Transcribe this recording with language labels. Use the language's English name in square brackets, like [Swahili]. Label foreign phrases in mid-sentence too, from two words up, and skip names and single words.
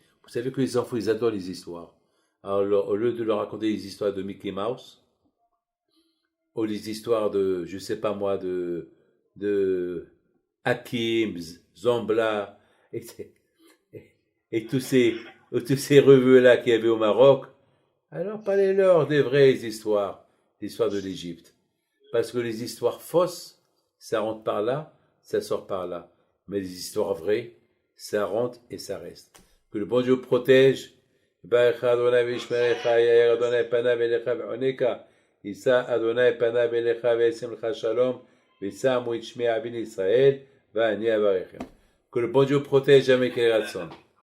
[French] Vous savez que les enfants, ils adorent les histoires. Alors, au lieu de leur raconter les histoires de Mickey Mouse, ou les histoires de, je sais pas moi, de Hakim, Zambla, et tous ces revues-là qu'il y avait au Maroc, alors parlez-leur des vraies histoires, l'histoire de l'Égypte. Parce que les histoires fausses, ça rentre par là, ça sort par là. Mais les histoires vraies, ça rentre et ça reste. Que le bon Dieu protège. [Hebrew] יישא אדוני פניו אליך וישם לך שלום ושמו את שמי עבין ישראל ואני אברכם. [French] Que le bon Dieu protège jamais qu'il rate son.